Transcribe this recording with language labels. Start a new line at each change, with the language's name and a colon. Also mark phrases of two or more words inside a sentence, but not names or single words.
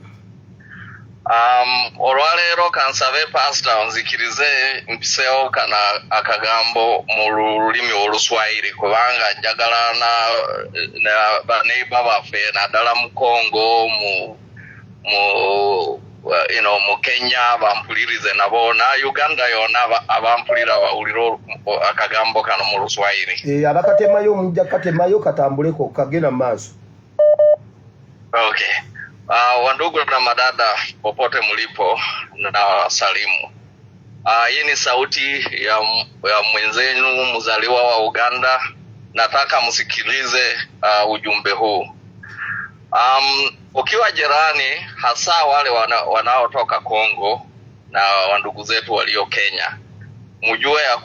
Ganda: olwaleero kansabe pastor nzikirize mpiseewo kana akagambo mu lulimi Oluswahili kubanga njagala na baneiba baffe naddala mu Congo mu Kenya bampulirize nabo na Uganda yona abampulira bawulira akagambo kano mu Luswahili abakatemayo mujja katemayo katambuleko kagenda maaso
Swahili: okay wandugu na madada popote mlipo na salimu hii ni sauti ya mwenzenu mzaliwa wa Uganda nataka msikilize ujumbe huu ukiwa jirani hasa wale wanaotoka Kongo na wandugu zetu walio Kenya mjue ya